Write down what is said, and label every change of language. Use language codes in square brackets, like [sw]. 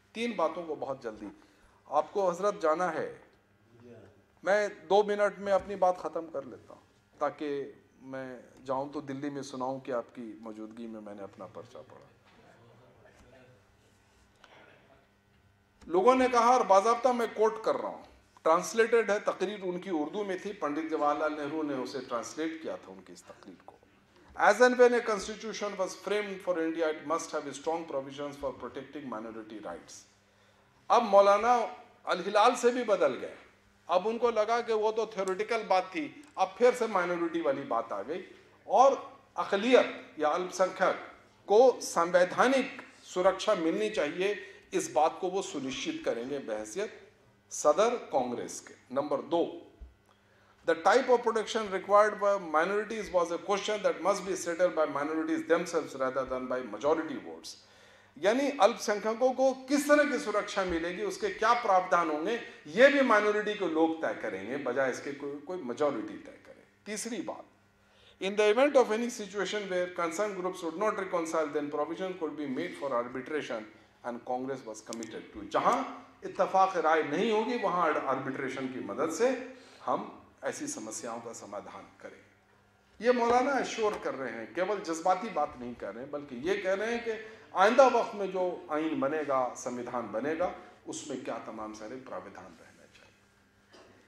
[ur] 3 باتوں کو بہت جلدی, آپ کو حضرت جانا ہے, میں 2 منٹ میں اپنی بات ختم کر لیتا ہوں تاکہ میں جاؤں تو دلی میں سناؤں کہ آپ کی موجودگی میں میں نے اپنا پرچہ پڑھا. لوگوں نے کہا, اور باضابطہ میں کوٹ کر رہا ہوں, ٹرانسلیٹڈ ہے, تقریر ان کی اردو میں تھی, پنڈت جواہر لال نہرو نے اسے ٹرانسلیٹ کیا تھا ان کی اس تقریر کو. [en] As and when a constitution was framed for India, it must have strong provisions for protecting minority rights. [ur] اب مولانا الہلال سے بھی بدل گئے. اب ان کو لگا کہ وہ تو تھیوریٹیکل بات تھی, اب پھر سے مائنورٹی والی بات آ گئی, اور اقلیت یا الپ سنکھیک کو سنویدھانک سرکشا ملنی چاہیے, اس بات کو وہ سنشچت کریں گے بحیثیت صدر کانگریس کے. Number 2, [en] the type of protection required by minorities was a question that must be settled by minorities themselves rather than by majority votes. [ur] یعنی الپ سنکھیکوں کو کس طرح کی سرکشا ملے گی, اس کے کیا پراودھان ہوں گے, یہ بھی مائنورٹی کے لوگ طے کریں گے بجائے اس کے کوئی میجورٹی طے کرے. تیسری بات, [en] in the event of any situation where concerned groups would not reconcile, then provision could be made for arbitration, and Congress was committed to. [ur] جہاں اتفاق رائے نہیں ہوگی وہاں آربیٹریشن کی مدد سے ہم ایسی سمسیاؤں کا سمادھان کریں. یہ مولانا ایشور کر رہے ہیں, کیول جذباتی بات نہیں کر رہے ہیں, بلکہ یہ کہہ رہے ہیں کہ آئندہ وقت میں جو آئین بنے گا, سمویدھان بنے گا, اس میں کیا تمام سارے پراودھان رہنے چاہیے.